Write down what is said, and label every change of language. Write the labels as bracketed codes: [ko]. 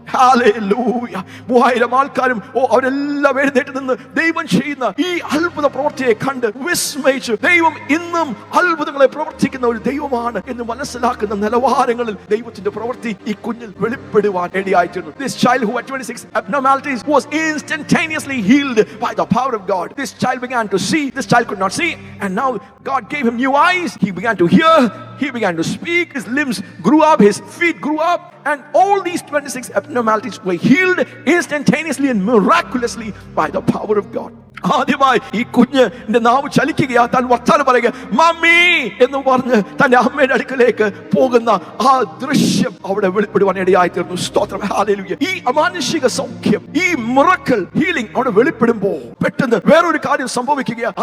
[ml] Hallelujah. 3000 ആൾക്കാരും അവരെല്ലാം എഴുന്നേറ്റ് നിന്ന് ദൈവം ചെയ്യുന്ന ഈ അത്ഭുത പ്രവൃത്തിയെ കണ്ട് വിസ്മയിച്ചു. ദൈവം ഇന്നും അത്ഭുതങ്ങളെ പ്രവർത്തിക്കുന്ന ഒരു ദൈവമാണ് എന്ന് മനസ്സിലാക്കുന്ന നിലവാരങ്ങളിൽ ദൈവത്തിന്റെ പ്രവൃത്തി ഈ കുഞ്ഞിൽ വെളിപ്പെടുവാൻ ഇടയായിത്തീർന്നു. [en] This child who had 26 abnormalities was instantaneously healed by the power of God. This child began to see. This child could not see, and now God gave him new eyes. He began to hear. He began to speak. His limbs grew up. His feet grew up. And all these 26 abnormalities were healed instantaneously and miraculously by the power of God. [ml] ആദ്യമായി ഈ കുഞ്ഞിന്റെ നാവ് ചലിക്കുകയാ, താൻ വർത്താനം പറയുക, mummy എന്ന് പറഞ്ഞ് തന്റെ അമ്മയുടെ അടുക്കലേക്ക് പോകുന്ന ആ ദൃശ്യം അവിടെ വെളിപ്പെടുവാൻ ഇടയായി തീർന്നു. സ്തോത്രം, ഹല്ലേലൂയ. ഈ അമാനുഷിക സൗഖ്യം, ഈ മിറക്കിൾ ഹീലിംഗ് അവിടെ വെളിപ്പെടുമ്പോൾ പെട്ടെന്ന് വേറൊരു കാര്യം സംഭവിക്കുകയാണ്.